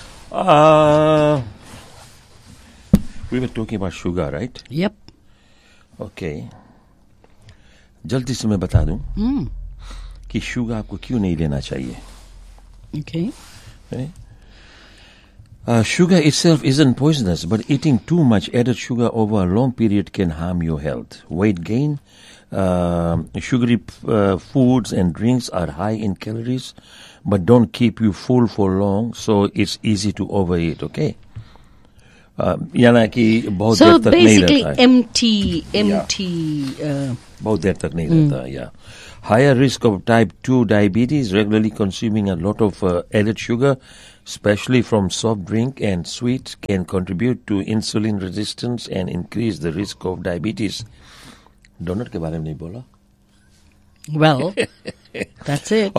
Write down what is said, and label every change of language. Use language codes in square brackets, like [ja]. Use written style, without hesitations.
[en] We were talking about sugar, right? Yep. Okay. [hi] जल्दी से मैं बता दूं कि शुगर आपको क्यों नहीं लेना चाहिए. [en] Okay. Sugar itself isn't poisonous, but eating too much added sugar over a long period can harm your health. Weight gain, sugary foods and drinks are high in calories, but don't keep you full for long, so it's easy to overeat, okay? [hi] यानी कि बहुत देर तक नहीं रहता है. [en] So basically, empty. [hi] बहुत देर तक नहीं रहता, [en] yeah. Higher risk of type 2 diabetes, regularly consuming a lot of added sugar, especially from soft drink and sweets, can contribute to insulin resistance and increase the risk of diabetes. [hi] Donut ke baare mein nahi bola. [en] Well, that's it.